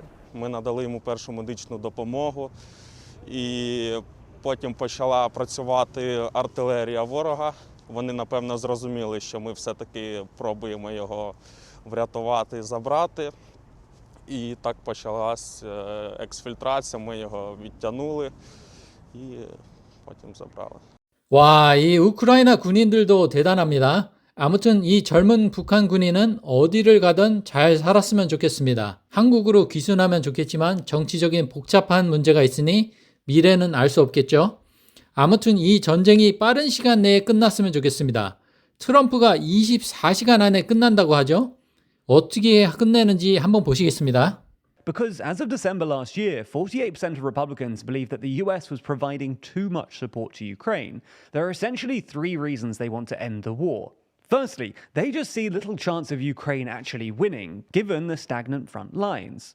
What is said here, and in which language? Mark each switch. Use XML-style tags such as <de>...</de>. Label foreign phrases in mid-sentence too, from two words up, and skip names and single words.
<uk>Ми надали йому першу медичну допомогу, і потім почала працювати артилерія ворога. Вони, напевно, зрозуміли, що ми все-таки пробуємо його врятувати і забрати. І так почалась ексфільтрація, ми його відтягнули і потім забрали.</uk> <ko>와, 이 우크라이나 군인들도 대단합니다. 아무튼 이 젊은 북한 군인은 어디를 가든 잘 살았으면 좋겠습니다. 한국으로 귀순하면 좋겠지만 정치적인 복잡한 문제가 있으니 미래는 알 수 없겠죠. 아무튼 이 전쟁이 빠른 시간 내에 끝났으면 좋겠습니다. 트럼프가 24시간 안에 끝난다고 하죠. 어떻게 끝내는지 한번 보시겠습니다.</ko> <en>Because as of December last year, 48% of Republicans believe that the US was providing too much support to Ukraine. There are essentially three reasons they want to end the war. Firstly, they just see little chance of Ukraine actually winning, given the stagnant front lines.</en>